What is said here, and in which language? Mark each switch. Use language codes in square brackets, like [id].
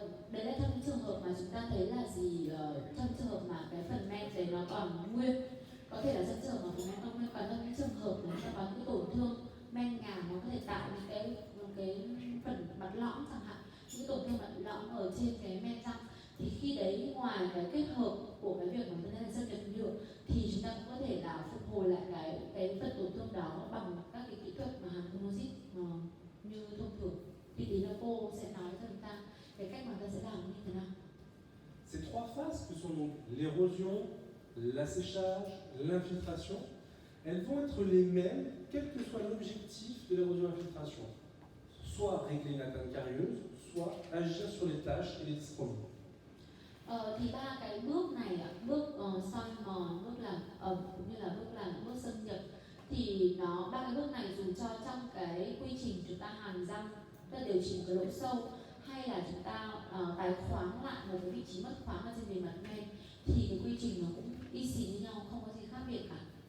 [vi] Đấy là trong những trường hợp mà chúng ta thấy là trong trường hợp mà cái phần men đấy nó còn nguyên, có thể là trong trường hợp mà phần men còn nguyên, còn trong những trường hợp mà chúng ta có những tổn thương men ngà, nó có thể tạo những cái phần mặt lõm chẳng hạn, những tổn thương mặt lõm ở trên cái men răng, thì khi đấy ngoài cái kết hợp của cái việc mà chúng ta xâm nhập nhựa thì chúng ta cũng có thể là phục hồi lại cái phần tổn thương đó bằng các cái kỹ thuật mà hàn composite như thông thường. Thì tí nữa cô sẽ nói cho chúng ta cái cách mà ta sẽ làm như thế nào. [fr] Ces trois phases que sont donc l'érosion, l'asséchage, l'infiltration, elles vont être les mêmes quel que soit l'objectif de l'érosion-infiltration. Soit régler une atteinte carieuse, soit agir sur les taches et les dyschromies. [vi] Thì ba cái bước này, bước soi mòn, bước làm ẩm cũng như là bước xâm nhập, thì ba cái bước này dùng cho trong cái quy trình chúng ta hàn răng, ta điều chỉnh cái độ sâu, hay là chúng ta tái khoáng lại một cái vị trí mất khoáng ở trên bề mặt men, thì cái quy trình nó cũng y xì như nhau, không có gì khác biệt cả.